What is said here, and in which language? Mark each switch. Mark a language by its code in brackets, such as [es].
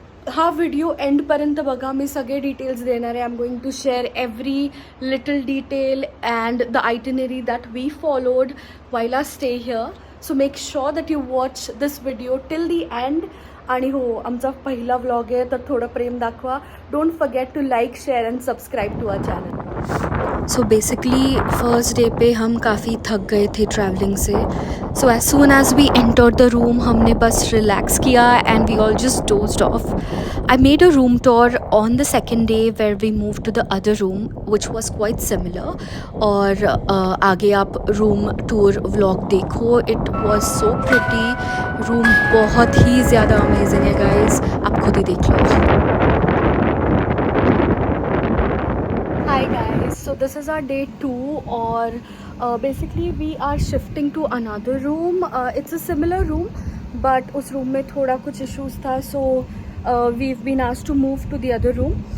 [mr] हा व्हिडिओ एंडपर्यंत बघा. मी सगळे डिटेल्स देणार आहे. [en] I am going to share every little detail and the itinerary that we followed while our stay here. So make sure that you watch this video till the end. [mr] आणि हो, आमचा पहिला vlog आहे तर थोडं प्रेम दाखवा. [en] Don't forget to like, share and subscribe to our channel. So basically first day [hi] पे हम काफ़ी थक गए थे ट्रैवलिंग से. [en] so as soon as we enter the room [hi] हमने बस रिलैक्स किया [en] And we all just dozed off. I made a room tour on the second day where we move to the other room which was quite similar. [hi] और आगे आप room tour vlog देखो. [en] It was so pretty. [hi] Room बहुत ही ज़्यादा amazing है guys. आप खुद ही देख लो. [en] Hi guys, so this is our day 2 or basically we are shifting to another room. It's a similar room but [hi] उस room में थोड़ा कुछ issues था, [en] so we've been asked to move to the other room.